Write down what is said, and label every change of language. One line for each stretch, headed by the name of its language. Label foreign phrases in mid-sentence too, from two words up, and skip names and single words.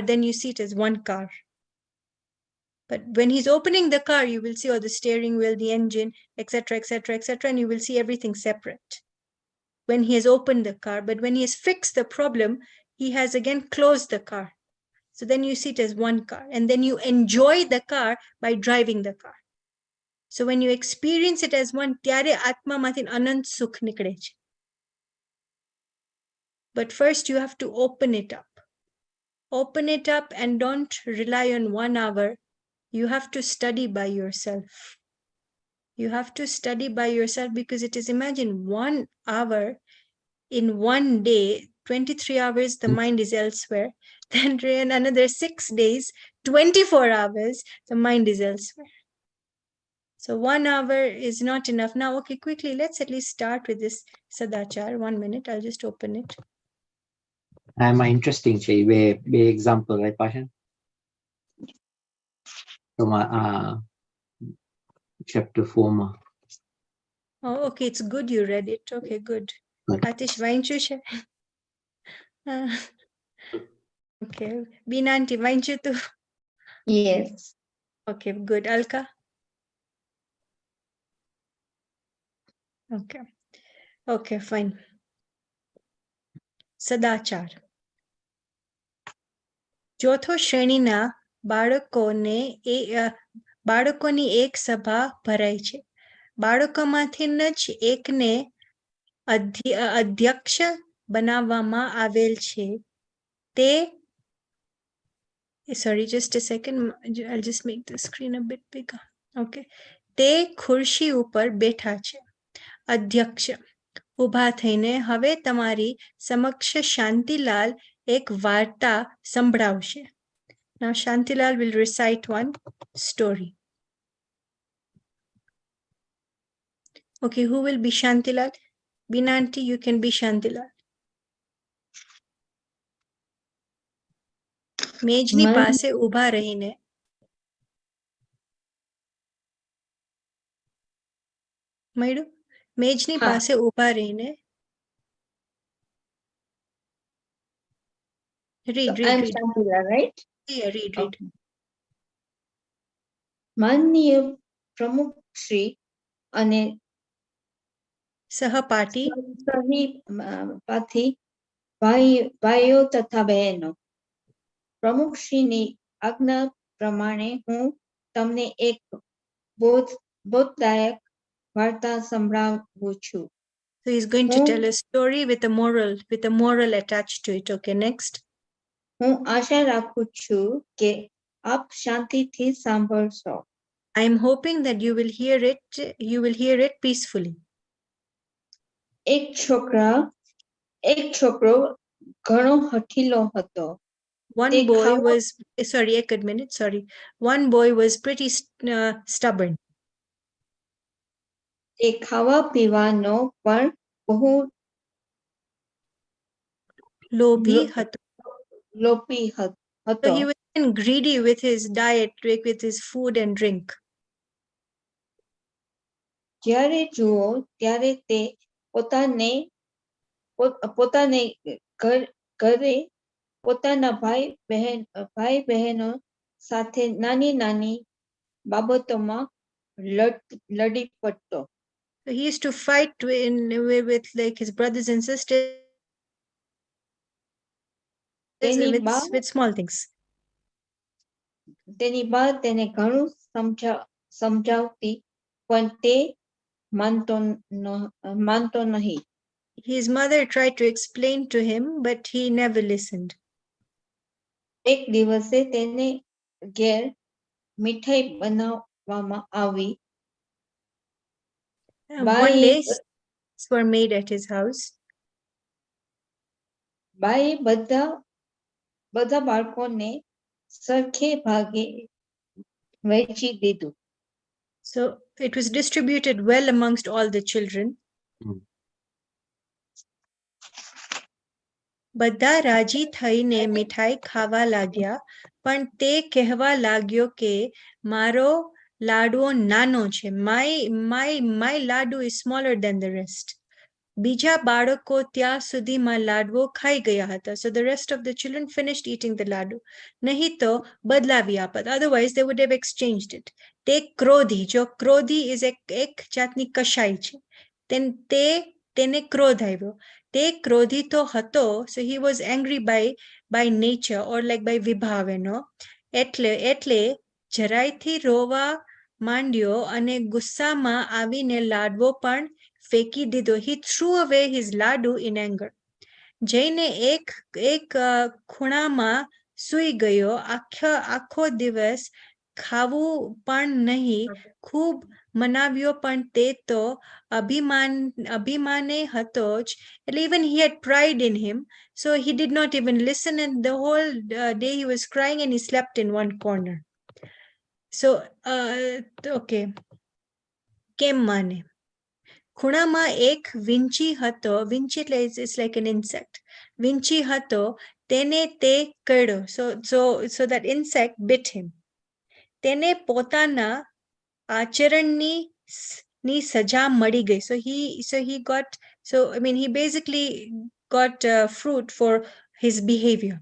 English: Then you see it as one car. But when he's opening the car, you will see all the steering wheel, the engine, etc., etc., etc., and you will see everything separate. When he has opened the car, but when he has fixed the problem, he has again closed the car. So then you see it as one car, and then you enjoy the car by driving the car. So when you experience it as one,
Gujarati: ત્યારે આત્મામાંથી અનંત સુખ નીકળે છે.
English: But first you have to open it up. Open it up and don't rely on 1 hour. You have to study by yourself. You have to study by yourself, because it is, imagine 1 hour in one day, 23 hours, the mind is elsewhere. Then in another 6 days, 24 hours, the mind is elsewhere. So 1 hour is not enough. Now, okay, quickly, let's at least start with this Sadachar. 1 minute, I'll just open it. I'm interesting
Gujarati: છે બે
English: example right Pashan? So chapter 4 માં. Oh, okay, it's good you read it. Okay, good. Good. Atish,
Gujarati: વાંચ્યું છે? Okay, Beena aunty, વાંચ્યું તું?
English: Yes. Okay, good. Alka? Okay. Okay, fine.
Gujarati: સદાચાર. ચોથો શ્રેણીના બાળકોની એક સભા ભરાય છે. બાળકોમાંથી જ એકને અધ્યક્ષ બનાવવામાં આવેલ છે.
English: તે sorry, just a second, I'll just make the screen a bit bigger.
Gujarati: Okay. તે ખુરશી ઉપર બેઠા છે. અધ્યક્ષ ઊભા થઈને હવે તમારી સમક્ષ શાંતિલાલ એક વાર્તા સંભળાવશે.
English: Now Shantilal will recite one story. Okay, who will be Shantilal? Beena aunty, you can be Shantilal.
Gujarati: મેજની પાસે ઊભા રહીને મળ્યું? મેજની પાસે ઊભા રહીને read.
English: I'm Shantila, right? Yeah, read.
Gujarati: Okay. માનનીય પ્રમુખ શ્રી અને સહપાઠી સહપાઠી ભાઈઓ તથા બહેનો, પ્રમુખશ્રીની આજ્ઞા પ્રમાણે હું તમને એક બોધદાયક વાર્તા સંભળાવું છું.
English: So he's going to tell a story with a moral attached to it. Okay, next.
Gujarati: હું આશા રાખું છું કે આપ શાંતિથી સાંભળશો.
English: I am hoping that you will hear it peacefully.
Gujarati: એક છોકરો ઘણો હઠીલો હતો.
English: One boy was, sorry, એક minute, sorry. One boy was pretty stubborn.
Gujarati: તે ખાવા પીવાનો પણ બહુ લોભી હતો. હતો.
English: So he was greedy with his diet, with his food and drink.
Gujarati: જ્યારે જુઓ ત્યારે તે પોતાને ઘરે પોતાના ભાઈ બહેનો સાથે નાની બાબતોમાં લડી પડતો.
English: So he used to fight with like his brothers and sisters with small things.
Gujarati: તેની બા તેને ઘણું સમજાવતી પણ તે માનતો નહીં.
English: His mother tried to explain to him, but he never listened.
Gujarati: એક દિવસે તેને ઘેર મીઠાઈ બનાવવામાં આવી.
English: One day sweets were made at his house.
Gujarati: બાએ બધા બાળકોને સરખે ભાગે વહેંચી દીધું.
English: So it was distributed well amongst all the children.
Gujarati: બધા રાજી થઈને મિઠાઈ ખાવા लाग्या, પણ તે કહેવા लाग्यो કે મારો લાડવો નાનો છે.
English: My લાડુ is smaller than the rest.
Gujarati: બીજા બાળકો ત્યાં સુધીમાં લાડવો ખાઈ ગયા હતા.
English: So the rest of the children finished eating the લાડુ.
Gujarati: નહીં તો બદલાવી આપત.
English: Otherwise they would have exchanged it.
Gujarati: તે ક્રોધી, જો ક્રોધી is એક જાતની કશાઈ છે. તે તેને ક્રોધ આવ્યો. તે ક્રોધિતો હતો,
English: so he was angry by nature or like by વિભાવનો.
Gujarati: એટલે જરાયથી રોવા માંડ્યો અને ગુસ્સામાં આવીને લાડવો પણ ફેંકી દીધો.
English: He threw away his ladu in anger.
Gujarati: જઈને એક ખૂણામાં સૂઈ ગયો. આખો દિવસ ખાવું પણ નહીં. ખૂબ મનાવ્યો પણ તે તો અભિમાને હતો જ.
English: Even he had pride in him, so he did not even listen, and the whole day he was crying and he slept in one corner. So okay,
Gujarati: કેમ માને? ખૂણામાં એક વિંછી હતો. વિંછી એટલે
English: it's like an insect.
Gujarati: વિંછી હતો, તેને તે કરડ્યો.
English: So that insect bit him.
Gujarati: તેને પોતાના આચરણની સજા મળી ગઈ.
English: He basically got fruit for his behavior.